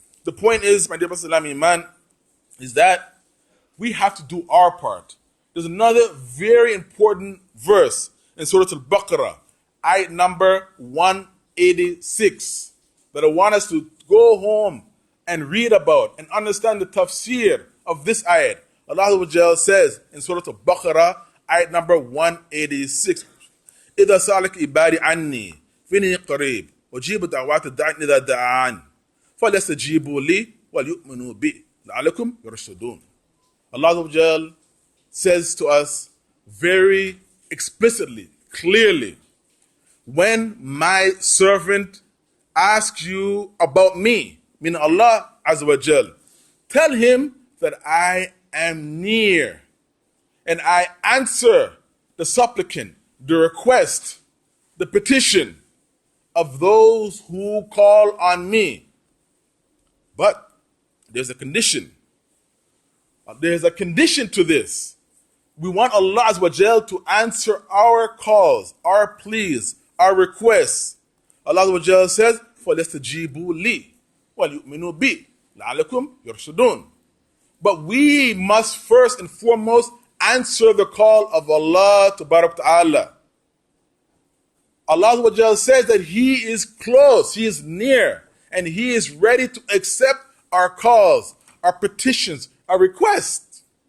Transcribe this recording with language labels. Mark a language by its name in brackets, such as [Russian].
[English] The point is, my dear Salam Iman, is that we have to do our part. There's another very important verse in Surah Al-Baqarah, ayat number 186, that I want us to go home and read about and understand the tafsir of this ayat. Allah says in Surah Al-Baqarah, ayat number 186, [Arabic] إِذَا سَأَلَكَ إِبَادِي عَنِّي فِإِنِّي قَرِيبٌ وَأُجِيبُ دَعْوَاتَ الدَّاعِ إِذَا دَعَانِ فَلْيَسْتَجِيبُوا لِي وَلْيُؤْمِنُوا بِي لَعَلَّكُمْ يَرْشُدُونَ. [English] Allah says to us very explicitly, clearly, when my servant asks you about me, meaning Allah Azza wa Jal, tell him that I am near and I answer the supplicant, the request, the petition of those who call on me. But there's a condition. There's a condition to this. We want Allah Azza wa Jal to answer our calls, our pleas, our requests. Allah Azza wa Jal says, [Arabic] فَلْيَسْتَجِيبُوا لِي وَلْيُؤْمِنُوا بِي لَعَلَّكُمْ يَرْشُدُونَ. [English] But we must first and foremost answer the call of Allah Ta'ala. Allah Azza wa Jal says that He is close, He is near, and He is ready to accept our calls, our petitions, our requests.